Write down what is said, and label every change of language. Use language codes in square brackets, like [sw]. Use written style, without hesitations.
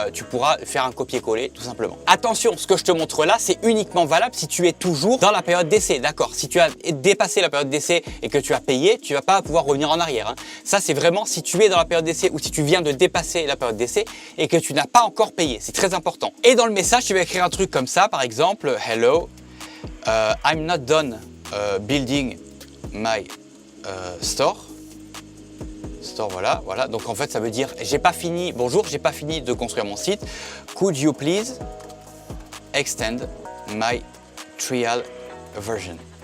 [fr] Tu pourras faire un copier-coller tout simplement. Attention, ce que je te montre là, c'est uniquement valable si tu es toujours dans la période d'essai. D'accord. Si tu as dépassé la période d'essai et que tu as payé, tu vas pas pouvoir revenir en arrière. Hein. Ça, c'est vraiment si tu es dans la période d'essai ou si tu viens de dépasser la période d'essai et que tu n'as pas encore payé. C'est très important. Et dans le message, tu vas écrire un truc comme ça, par exemple, hello. [en] I'm not done building my store. [fr] Voilà. Donc en fait, ça veut dire j'ai pas fini. Bonjour, j'ai pas fini de construire mon site. [en] Could you please extend my trial version?